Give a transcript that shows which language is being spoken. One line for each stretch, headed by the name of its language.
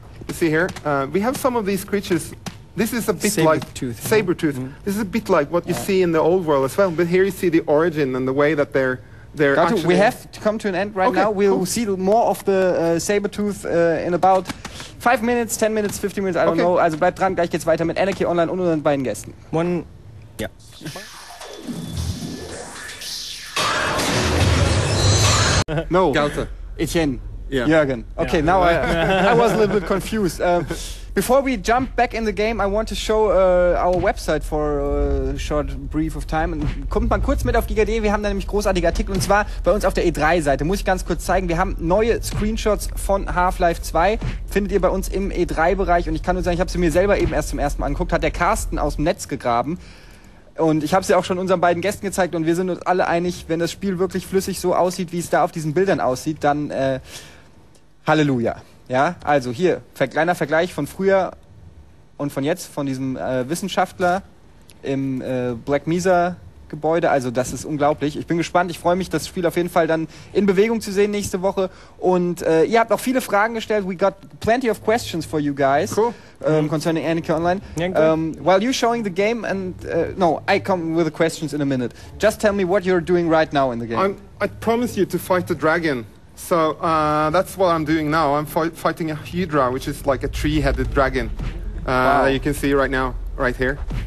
English: You see here, we have some of these creatures. This is a bit like saber-tooth. This is a bit like what you see in the old world as well. But here you see the origin and the way that they're actually. We have to come to an end right now. We'll see more of the saber-tooth in about 5 minutes, 10 minutes, 15 minutes, I don't know.
German: Also bleibt dran, gleich geht's weiter mit Anarchy Online und unseren beiden Gästen.
English: No. Gaute. Etienne. Yeah. Jürgen. Okay, now I was a little bit confused. Before we jump back in the game, I want to show our website for a short brief of time.
German: Und kommt mal kurz mit auf giga.de, wir haben da nämlich großartige Artikel, und zwar bei uns auf der E3-Seite. Muss ich ganz kurz zeigen, wir haben neue Screenshots von Half-Life 2, findet ihr bei uns im E3-Bereich, und ich kann nur sagen, ich habe sie mir selber eben erst zum ersten Mal angeguckt, hat der Carsten aus dem Netz gegraben. Und ich habe sie auch schon unseren beiden Gästen gezeigt, und wir sind uns alle einig, wenn das Spiel wirklich flüssig so aussieht, wie es da auf diesen Bildern aussieht, dann Halleluja. Ja, also hier, kleiner Vergleich von früher und von jetzt, von diesem Wissenschaftler im Black Mesa Gebäude, also das ist unglaublich. Ich bin gespannt, ich freue mich, das Spiel auf jeden Fall dann in Bewegung zu sehen nächste Woche. Und ihr habt auch viele Fragen gestellt.
English: We got plenty of questions for you guys concerning Anarchy Online. While you're showing the game, and no, I come with the questions in a minute. Just tell me what you're doing right now in the game. I promised you to fight the dragon. So that's what I'm doing now. I'm fighting a Hydra, which is like a three-headed dragon that you can see right now, right here.